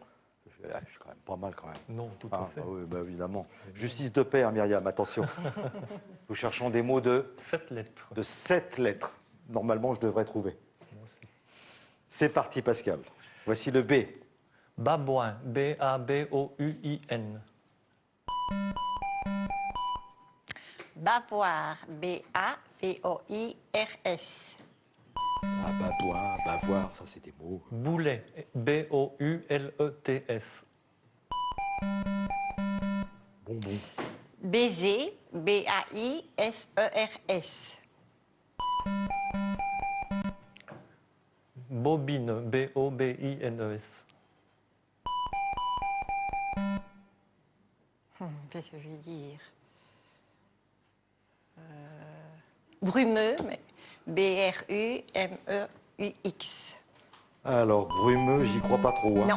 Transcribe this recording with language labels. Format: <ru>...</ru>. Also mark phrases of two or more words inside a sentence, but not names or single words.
<fr>Ah, je suis quand même pas mal, quand même. Non, tout à fait. Ah oui, bah, évidemment. Justice de paix, hein, Myriam, attention. Nous cherchons des mots de 7 lettres. 7 lettres. Normalement, je devrais trouver. Moi aussi. C'est parti, Pascal. Voici le B. Babouin, B-A-B-O-U-I-N. Bavoir, B-A-V-O-I-R-S. Ah, bavoir, ça, c'est des mots. Boulet, B-O-U-L-E-T-S. Bonbon. Baiser, B-A-I-S-E-R-S. Bobine, B-O-B-I-N-E-S. Qu'est-ce que je vais dire Brumeux, mais B-R-U-M-E-U-X. Alors, brumeux, j'y crois pas trop. Hein. Non.</fr>